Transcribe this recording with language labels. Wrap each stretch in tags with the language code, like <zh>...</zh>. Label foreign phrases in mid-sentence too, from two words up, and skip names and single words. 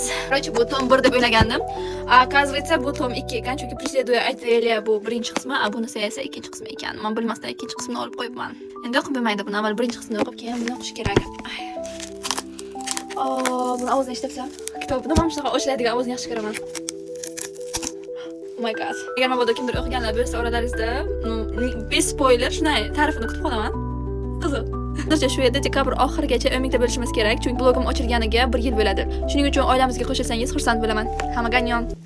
<uz>Короче, bu tom 1 deb o'ylagandim. Оказывается, bu tom 2 ekan, chunki Preseduya aytayli bu birinchi qismi, bunisi esa ikkinchi qismi ekan. Men bilmasdan ikkinchi qismini olib qo'yibman. Endi o'qib bo'lmaydi, buni avval birinchi qismini o'qib, keyin buni o'qish kerak. Buni ovozini eshitibsan? Kitobni ham shunaqa o'shlaydigan ovozni yaxshi ko'raman.</uz> <en>Oh my god.</en> <uz>Agar mabodo kimdir o'qiganlar bo'lsa, oralaringizda,</uz> <ru>без спойлер</ru> <uz>shunday ta'rifini kutib qolaman. Qiziq. Hozircha shu yerda dekabr oxirigacha umidda bo'lishimiz kerak, chunki blogim ochilganiga 1 yil bo'ladi. Shuning uchun oilamizga qo'shilsangiz xursand bo'laman. Hammaga annyon.</uz>